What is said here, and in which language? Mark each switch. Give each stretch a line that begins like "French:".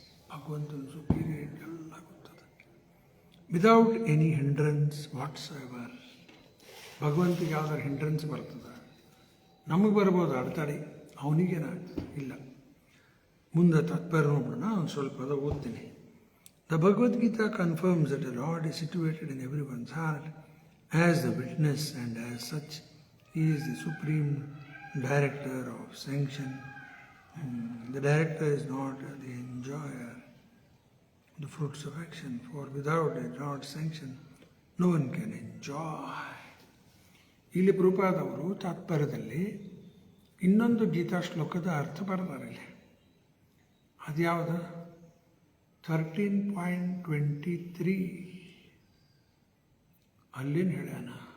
Kannada: ಭಗವಂತನ ಸುಪೀರಿಯರ್ ಎಲ್ಲ ಗೊತ್ತದ.
English: Without any hindrance whatsoever.
Kannada: ಭಗವಂತಿಗೆ ಯಾವ್ದಾರು ಹಿಂಡ್ರೆನ್ಸ್ ಬರ್ತದೆ? ನಮಗೆ ಬರ್ಬೋದು ಅಡೆತಡೆ, ಅವನಿಗೇನಾಗ್ತದೆ ಇಲ್ಲ. ಮುಂದೆ ತಾತ್ಪರ್ಯ ನೋಡೋಣ, ಒಂದು ಸ್ವಲ್ಪ ಅದು ಓದ್ತೀನಿ.
English: The Bhagavad Gita confirms that the Lord is situated in everyone's heart as the witness, and as such he is the supreme director of sanction. The director is not the enjoyer of the fruits of action, for without a Lord's sanction no one can enjoy.
Kannada: ಇಲ್ಲಿ ಪ್ರಭುಪಾದವರು ತಾತ್ಪರ್ಯದಲ್ಲಿ ಇನ್ನೊಂದು ಗೀತಾ ಶ್ಲೋಕದ ಅರ್ಥ ಬರ್ತಾರೆ. ಇಲ್ಲಿ ಅದ್ಯಾವುದು? 13.23 ಅಲ್ಲೇನು ಹೇಳ್ಯಾನ?